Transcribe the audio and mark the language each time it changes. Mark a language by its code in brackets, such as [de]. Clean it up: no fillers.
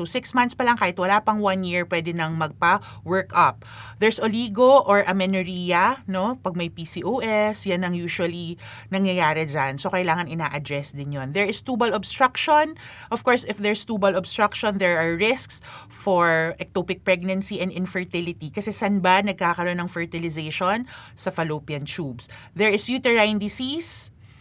[tl] So 6 months pa lang, kahit wala pang 1 year, pwede nang magpa-work up. [en] There's oligo or amenorrhea, no? [tl] Pag may PCOS, yan ang usually nangyayari dyan. So kailangan ina-address din yon. [en] There is tubal obstruction. Of course, if there's tubal obstruction, there are risks for ectopic pregnancy and infertility. [tl] Kasi saan ba nagkakaroon ng fertilization? Sa fallopian tubes. [en] There is uterine disease.